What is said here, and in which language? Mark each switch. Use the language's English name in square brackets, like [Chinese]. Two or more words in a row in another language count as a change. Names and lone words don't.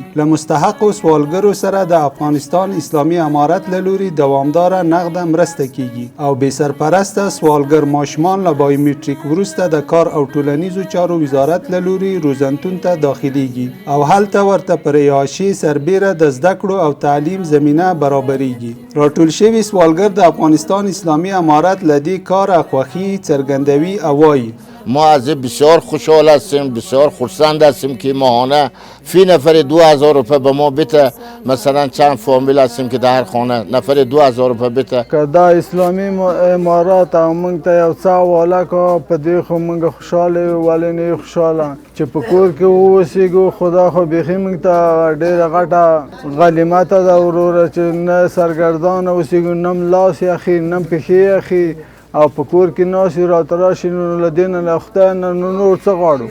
[Pashto] له مستحقو سوالګرو سره د افغانستان اسلامي امارت له لوري دوامداره نقده مرسته کیږي او بې سرپرسته سوالګر ماشومان له بایومټریک وروسته د کار او ټولنیزو چارو وزارت له لوري روزنتون ته داخليږي او هلته ورته پر رهایشي سربیره د زده کړو او تعلیم زمینه برابریږي. راټول شوي سوالګر د افغانستان اسلامي امارت له دې کاره خوښي څرګندوي او وایي [Persian] ما از بسیار خوشحال هستیم، بسیار خرسند هستیم که ماهانه فی نفر 2000 روپه به ما بده. مثلا چند فامیل هستیم که در هر خانه نفر 2000 روپه بده. [Pashto] که دا اسلامی امارات او موږ ته یو څه حواله کړه په دې خو موږ خوشحاله یو ولې نه خوشحاله چې په کور کې واوسېږو خدا خو بیخي موږ ته ډېره غټه غنیمت ده وروره چې نه سرګردانه اوسېږو نه ملاس یخي نه پښې یخي او په کور کې ناسې راته راشي نو له دې نه له خدای نه نور څه غواړو.